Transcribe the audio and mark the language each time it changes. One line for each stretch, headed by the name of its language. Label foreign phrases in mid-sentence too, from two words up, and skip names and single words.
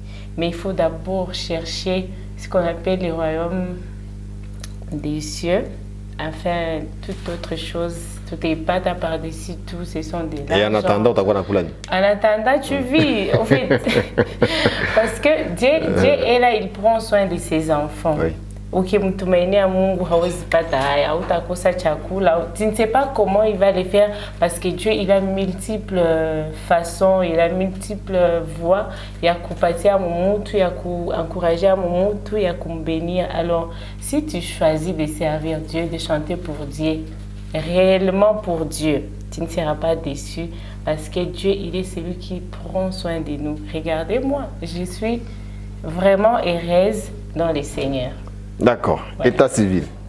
French: Mais il faut d'abord chercher ce qu'on appelle le royaume des cieux, afin toute autre chose. Tout est pas par-dessus tout, ce sont des argent. Et en attendant, tu as quoi? En attendant, tu vis, en fait. Parce que Dieu est là, il prend soin de ses enfants. Oui.
Swahili: ukimtumainia Mungu hawezi pata haya, hautakosa chakula.
French: Tu ne sais pas comment il va le faire parce que Dieu il a multiples façons, il a multiples voies
Swahili: ya kupatia mtu, ya kuencourager mtu, ya kumbénir.
French: Alors si tu choisis de servir Dieu, de chanter pour Dieu, réellement pour Dieu, tu ne seras pas déçu parce que Dieu il est celui qui prend soin de nous. Regardez-moi, je suis vraiment heureuse dans le Seigneur. D'accord. Ouais. État civil.